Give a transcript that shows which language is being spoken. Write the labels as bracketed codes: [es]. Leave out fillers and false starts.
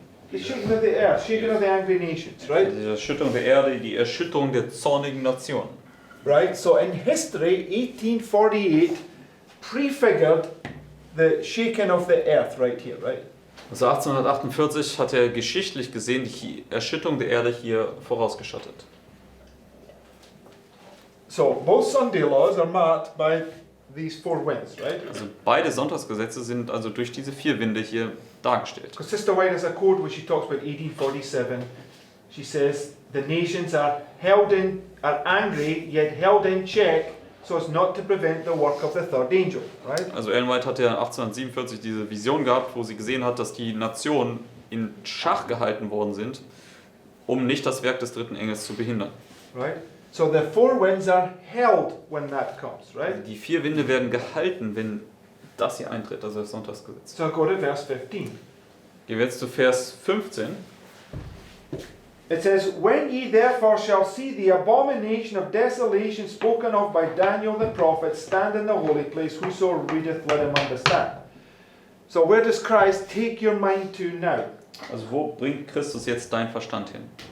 [en] The shaking of the earth, shaking of the angry nations, right? [de] Die Erschütterung der Erde, die Erschütterung der zornigen Nation. Right? [en] So in history, 1848 prefigured the shaking of the earth right here, right? [de] Also 1848 hat er geschichtlich gesehen die Erschütterung der Erde hier vorausgeschattet. [en] So both Sunday laws are marked by these four winds, right? [de] Also beide Sonntagsgesetze sind also durch diese 4 Winde hier dargestellt. [en] Because Sister White has a quote where she talks about 1847. She says the nations are angry yet held in check so as not to prevent the work of the third angel, right? [de] Also Ellen White hat ja 1847 diese Vision gehabt, wo sie gesehen hat, dass die Nationen in Schach gehalten worden sind, um nicht das Werk des 3. Engels zu behindern. [en] Right? So the four winds are held when that comes, right? [de] Also die 4 Winde werden gehalten, wenn das hier eintritt, also das Sonntagsgesetz. [en] So go to verse 15. [de] Gehen wir jetzt zu Vers 15. [en] It says, When ye therefore shall see the abomination of desolation spoken of by Daniel the prophet stand in the holy place, whoso readeth, let him understand. So where does Christ take your mind to now? [de] Also wo bringt Christus jetzt deinen Verstand hin?